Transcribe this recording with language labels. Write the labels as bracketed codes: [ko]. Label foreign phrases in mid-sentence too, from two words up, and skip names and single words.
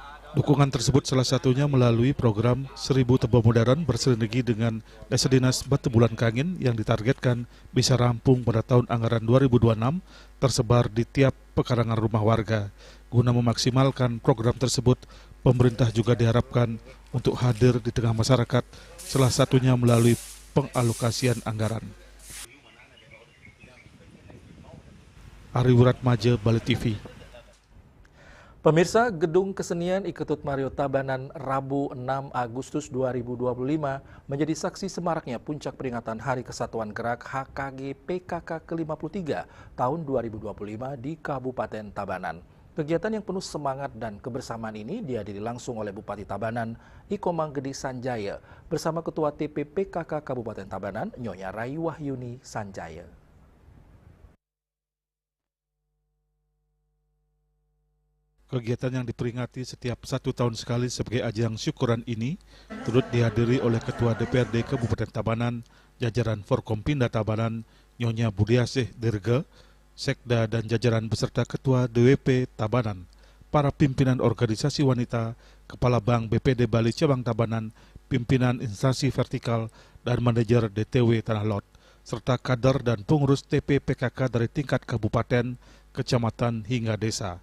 [id] Dukungan tersebut salah satunya melalui program 1000 Tebal Modern bersinergi dengan Desa Dinas Batu Bulan Kangin yang ditargetkan bisa rampung pada tahun anggaran 2026 tersebar di tiap pekarangan rumah warga. Guna memaksimalkan program tersebut, pemerintah juga diharapkan untuk hadir di tengah masyarakat, salah satunya melalui pengalokasian anggaran. Ari Wuratmaja, Bali TV. Pemirsa, Gedung Kesenian Iketut Mario Tabanan Rabu 6 Agustus 2025 menjadi saksi semaraknya puncak peringatan Hari Kesatuan Gerak HKG PKK ke-53 tahun 2025 di Kabupaten Tabanan. Kegiatan yang penuh semangat dan kebersamaan ini dihadiri langsung oleh Bupati Tabanan, Iko Manggede Sanjaya, bersama Ketua TP PKK Kabupaten Tabanan, Nyonya Rai Wahyuni Sanjaya. Kegiatan yang diperingati setiap 1 tahun sekali sebagai ajang syukuran ini turut dihadiri oleh Ketua DPRD Kabupaten Tabanan, jajaran Forkompinda Tabanan, Nyonya Budiasih Dirga, Sekda dan jajaran beserta Ketua DWP Tabanan, para pimpinan organisasi wanita, Kepala Bank BPD Bali Cabang Tabanan, pimpinan instansi vertikal dan manajer DTW Tanah Lot, serta kader dan pengurus TP PKK dari tingkat kabupaten, kecamatan hingga desa.